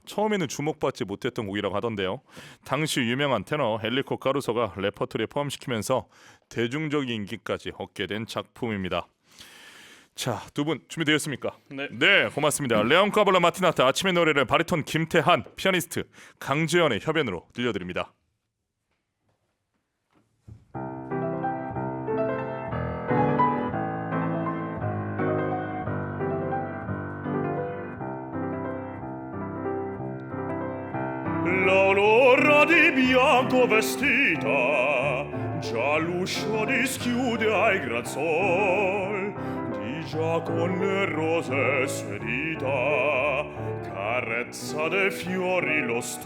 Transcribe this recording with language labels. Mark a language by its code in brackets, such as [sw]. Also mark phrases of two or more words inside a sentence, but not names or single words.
[ko] 처음에는 주목받지 못했던 곡이라고 하던데요. 당시 유명한 테너 헨리코 카루소가 레퍼토리에 포함시키면서 대중적인 인기까지 얻게 된 작품입니다. 자, 두 분 준비되었습니까? 네, 고맙습니다. 레온 카발로 마티나타 아침의 노래를 바리톤 김태한, 피아니스트 강재현의 협연으로 들려드립니다. [it] L'aurora di bianco vestita, già l'uscio dischiude ai gran sol, di già con le rose sedita, carezza dei fiori lo